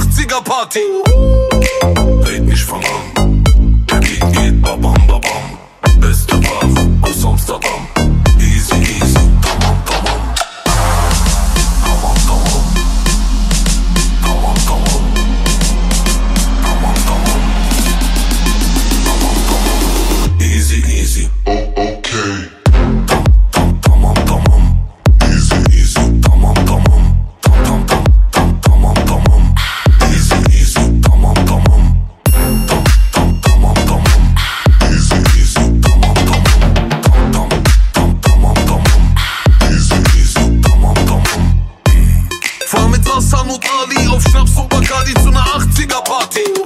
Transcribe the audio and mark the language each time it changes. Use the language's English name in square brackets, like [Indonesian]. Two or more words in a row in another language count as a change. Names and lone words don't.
[German] 80er Party. Red nicht von an, der Beat geht [Turkish] babam babam. [German] Beste Waffe aus Amsterdam. [English] Easy easy, [Turkish] tamam tamam. Tamam tamam. Tamam tamam. Tamam tamam. Tamam tamam. [English] Easy easy. Oh okay. [Turkish] Tamam tamam. [English] Easy easy. [Turkish] Tamam tamam. Tamam tamam tamam. [English] Easy easy. [Turkish] Tamam tamam. Tamam tamam. [English] Easy easy. [Turkish] Tamam tamam. Tamam tamam. [English] Easy easy. [Turkish] Tamam tamam. [German] Fahr mit Hassan und Ali auf Schnaps und Bacardi zu ner 80er Party.